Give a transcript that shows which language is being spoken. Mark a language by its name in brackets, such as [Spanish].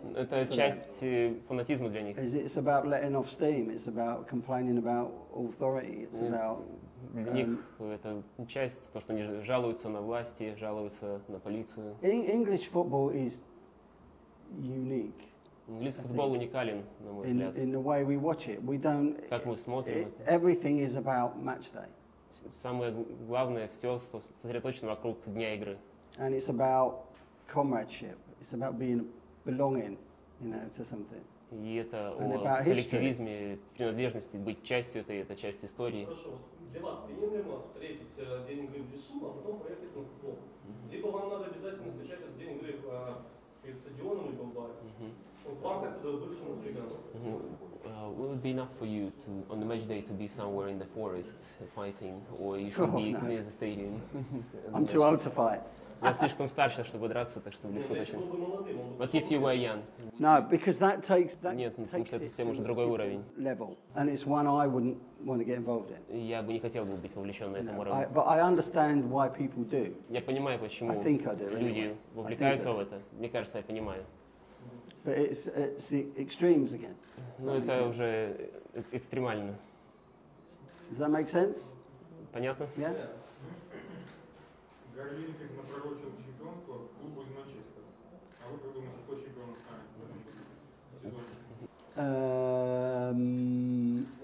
[Russian] Это часть фанатизма для них. [English] It's about letting off steam. It's about complaining about authority. It's about. [Russian] Для них это часть, то, что они жалуются на власти, жалуются на полицию. [English] English football is unique. [Russian] Английский футбол уникален, на мой взгляд. [English] In the way we watch it, we don't. [Russian] Как мы смотрим. [English] Everything is about match day. [Russian] Самое главное, все сосредоточено вокруг дня игры. [English] And it's about comradeship. It's about belonging, to something. [Russian] И это о коллективизме, принадлежности, быть частью этой, это часть истории. Хорошо. Для вас приемлемо встретить день игры в лесу, а потом поехать на футбол? Либо вам надо обязательно встречать этот день игры перед стадионом либо в баре? Вам как бывшему хулигану? [English] Will it be enough for you to, on the match day, to be somewhere in the forest fighting, or you should be near the stadium? I'm too old to fight. [Russian] Я слишком старше, чтобы драться, так что в лесу точно. [English] But if you were young? No, because that takes [Russian] Нет, потому что это совсем уже другой уровень. [English] Level, and it's one I wouldn't want to get involved in. [Russian] Я бы не хотел бы быть вовлечен на этом уровне. [English] But I understand why people do. [Russian] Я понимаю, почему люди вовлекаются в это. Мне кажется, я понимаю. [English] But it's the extremes again. [Russian] Ну, это уже экстремально. [English] Does that make sense? [Russian] Понятно? [English] Yeah. [Russian] Гарлинфик напророчил чемпионство клубу из Манчестера. А вы как думаете, кто чемпионом станет?